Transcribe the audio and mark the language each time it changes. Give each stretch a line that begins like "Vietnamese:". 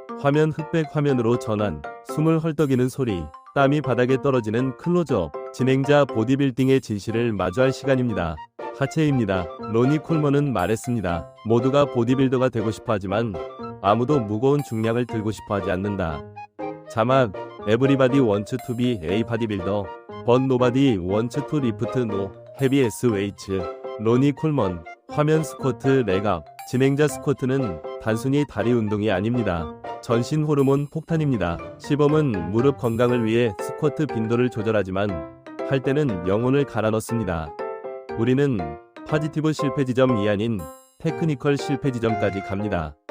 Korean: 화면 흑백 화면으로 전환. 숨을 헐떡이는 소리. 땀이 바닥에 떨어지는 클로즈업. 진행자 보디빌딩의 진실을 마주할 시간입니다. 하체입니다. 로니 콜먼은 말했습니다. 모두가 보디빌더가 되고 싶어 하지만 아무도 무거운 중량을 들고 싶어 하지 않는다.
English: 자막 Everybody wants to be a bodybuilder, but nobody wants to lift no heavy weights.
Korean: 로니 콜먼. 화면 스쿼트 레각. 진행자 스쿼트는 단순히 다리 운동이 아닙니다. 전신 호르몬 폭탄입니다. 시범은 무릎 건강을 위해 스쿼트 빈도를 조절하지만 할 때는 영혼을 갈아 넣습니다. 우리는 파지티브 실패 지점이 아닌 테크니컬 실패 지점까지 갑니다.